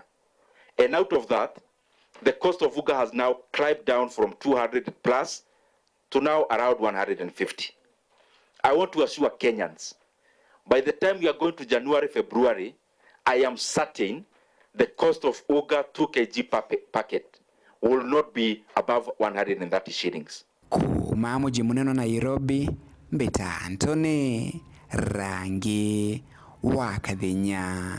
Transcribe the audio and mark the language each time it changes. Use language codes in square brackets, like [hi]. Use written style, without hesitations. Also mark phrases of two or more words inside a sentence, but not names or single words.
[en] And out of that, the cost of unga has now climbed down from 200 plus to now around 150. I want to assure Kenyans, by the time we are going to January, February, I am certain the cost of unga 2 kg per packet will not be above 130 shillings. [mer] Kuuma mji munene Nairobi, Mbeta Antone, Rangi wa Kathenya.